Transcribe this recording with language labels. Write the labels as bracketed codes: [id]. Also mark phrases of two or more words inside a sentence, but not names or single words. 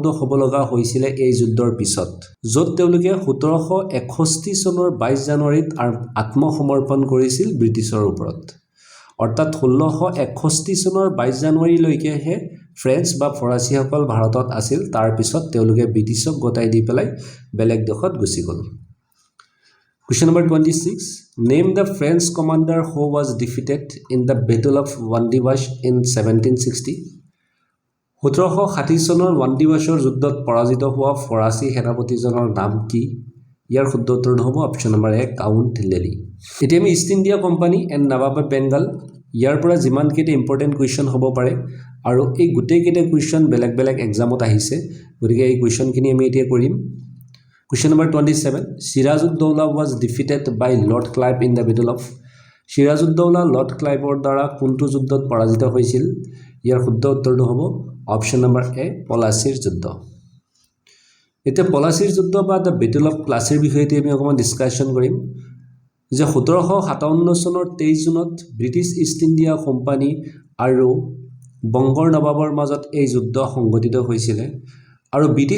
[as] হ'ব লগা হৈছিল এই যুদ্ধৰ পিছত য'ত তেওঁলোকে 1761 চনৰ 22 জানুৱাৰীত আত্মসমৰ্পণ কৰিছিল ব্ৰিটিছৰ ওপৰত অৰ্থাৎ 1661 চনৰ 22 জানুৱাৰীলৈকেহে ফ্ৰেঞ্চ বা ফৰাচীসকল ভাৰতত আছিল তাৰ পিছত তেওঁলোকে ব্ৰিটিছক গতাই দি পেলাই বেলেগ দেশত গুচি গ'ল [en] Question number 26 Name the French commander who was defeated in the Battle of Vandiwash in 1760 [as] 1760 চনৰ ভান্দিৱাশৰ যুদ্ধত পৰাজিত হোৱা ফৰাচী সেনাপতিজনৰ নাম কি ইয়াৰ শুদ্ধ উত্তৰটো হ'ব [en] option number A [as] কাউণ্ট লেলি এতিয়া আমি ইষ্ট ইণ্ডিয়া কোম্পানী এণ্ড নবাব বেংগল ইয়াৰ পৰা যিমান কেইটা [en] important question [as] হ'ব পাৰে আৰু এই গোটেই কেইটা কুৱেশ্যন বেলেগ বেলেগ এক্সামত আহিছে গতিকে এই কুৱেশ্যনখিনি আমি এতিয়া কৰিম [en] Question number 27 Sirajud-Dowla was defeated by Lord Clive in the Battle of [as] Sirajud-Dowla Lord Cliveৰ দ্বাৰা কোনটো যুদ্ধত পৰাজিত হৈছিল ইয়াৰ শুদ্ধ উত্তৰটো হ'ব [en] option number A [as] পলাচিৰ যুদ্ধ এতিয়া পলাচিৰ যুদ্ধ বা দ্য বেটল অফ প্লাচিৰ বিষয়তে আমি অকমান ডিসকাশন কৰিম যে 1757 চনৰ 23 জুনত ব্ৰিটিছ ইষ্ট ইণ্ডিয়া কোম্পানী আৰু বংগৰ নবাবৰ মাজত এই যুদ্ধ সংঘটিত হৈছিল আৰু ব্ৰিটিছ